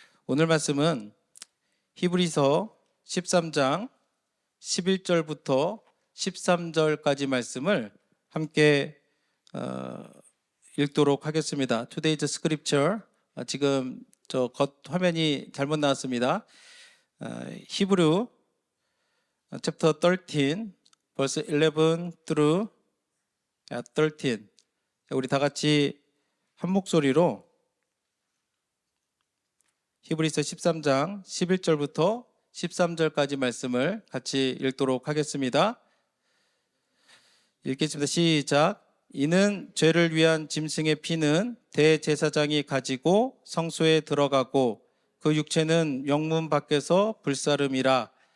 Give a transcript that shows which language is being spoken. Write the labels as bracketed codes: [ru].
[ko] 오늘 말씀은 히브리서 13장 11절부터 13절까지 말씀을 함께 읽도록 하겠습니다. [en] Today's scripture, [ko] 지금 저 화면이 잘못 나왔습니다. [en] 히브리 chapter 13 verse 11 through 13. [ko] 우리 다 같이 한 목소리로 히브리서 13장 11절부터 13절까지 말씀을 같이 읽도록 하겠습니다. 읽겠습니다. 시작. 이는 죄를 위한 짐승의 피는 대제사장이 가지고 성소에 들어가고 그 육체는 영문 밖에서 불사름이라.